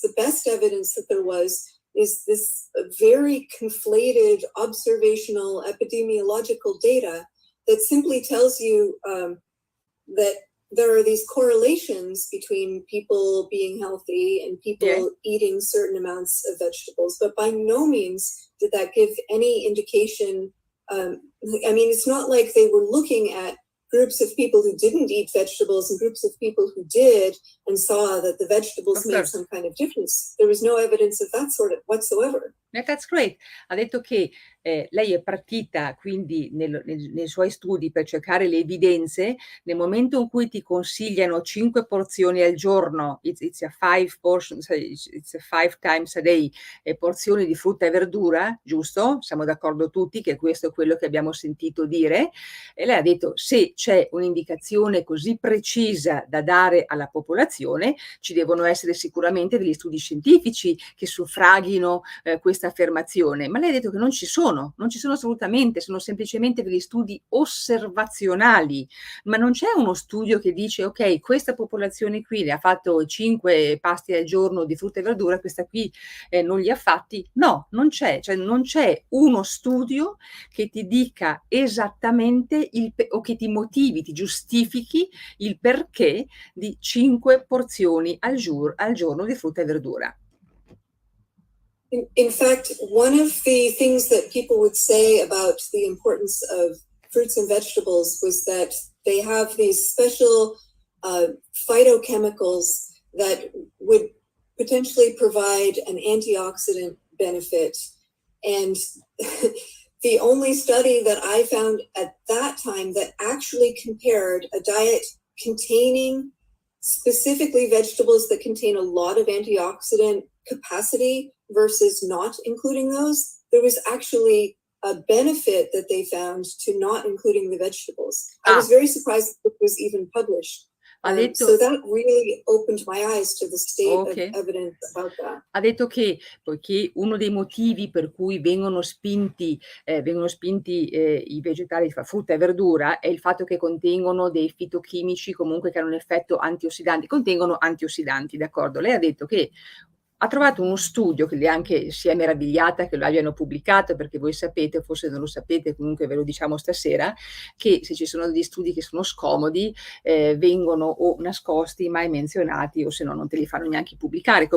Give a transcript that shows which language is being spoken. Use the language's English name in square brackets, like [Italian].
[English] The best evidence that there was is this very conflated observational epidemiological data that simply tells you that there are these correlations between people being healthy and people eating certain amounts of vegetables, but by no means did that give any indication. I mean, it's not like they were looking at groups of people who didn't eat vegetables and groups of people who did and saw that the vegetables made some kind of difference. There was no evidence of that sort of whatsoever. That's great. [Italian] Ha detto che lei è partita quindi nei suoi studi per cercare le evidenze. Nel momento in cui ti consigliano 5 porzioni al giorno, [English] it's a 5 portions, it's a 5 times a day, [Italian] porzioni di frutta e verdura, giusto? Siamo d'accordo tutti che questo è quello che abbiamo sentito dire. E lei ha detto, se c'è un'indicazione così precisa da dare alla popolazione, ci devono essere sicuramente degli studi scientifici che suffraghino questa affermazione. Ma lei ha detto che non ci sono assolutamente, sono semplicemente degli studi osservazionali, ma non c'è uno studio che dice ok, questa popolazione qui le ha fatto 5 pasti al giorno di frutta e verdura, questa qui non li ha fatti. No, non c'è, cioè non c'è uno studio che ti dica esattamente o che ti motivi, ti giustifichi il perché di 5 porzioni al giorno di frutta e verdura. [English] In fact, one of the things that people would say about the importance of fruits and vegetables was that they have these special phytochemicals that would potentially provide an antioxidant benefit. And the only study that I found at that time that actually compared a diet containing specifically vegetables that contain a lot of antioxidant capacity versus not including those, there was actually a benefit that they found to not including the vegetables. I was very surprised that it was even published. So that really opened my eyes to the state of evidence about that. [Italian] Ha detto che poiché uno dei motivi per cui vengono spinti i vegetali, frutta e verdura, è il fatto che contengono dei fitochimici comunque che hanno un effetto antiossidanti, contengono antiossidanti, d'accordo? Lei ha detto che ha trovato uno studio che lei anche si è meravigliata che lo abbiano pubblicato, perché voi sapete, forse non lo sapete, comunque ve lo diciamo stasera, che se ci sono degli studi che sono scomodi vengono o nascosti, mai menzionati, o se no non te li fanno neanche pubblicare.